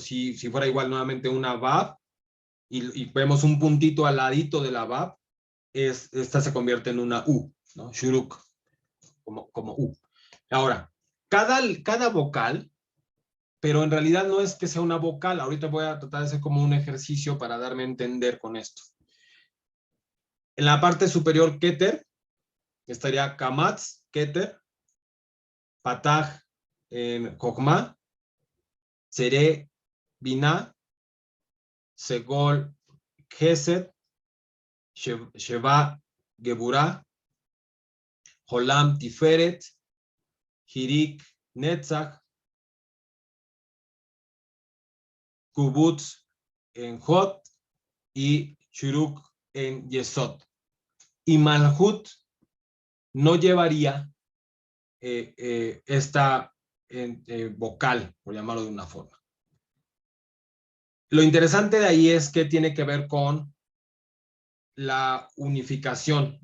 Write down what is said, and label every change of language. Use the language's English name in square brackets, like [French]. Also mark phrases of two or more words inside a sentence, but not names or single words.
[Spanish] Si fuera igual nuevamente una Vav, y vemos un puntito al ladito de la Vav, esta se convierte en una U, ¿no? Shuruk, como U. Ahora, cada vocal, pero en realidad no es que sea una vocal. Ahorita voy a tratar de hacer como un ejercicio para darme a entender con esto. En la parte superior, Keter, estaría Kamatz, Keter, Pataj, Kokma, Sere, Binah, Segol, Gesed, Sheva, Geburah, Jolam, Tiferet, Hirik, Netzach, Kubutz en Hot y Shuruk en Yesod. Y Malhut no llevaría esta vocal, por llamarlo de una forma. Lo interesante de ahí es que tiene que ver con la unificación.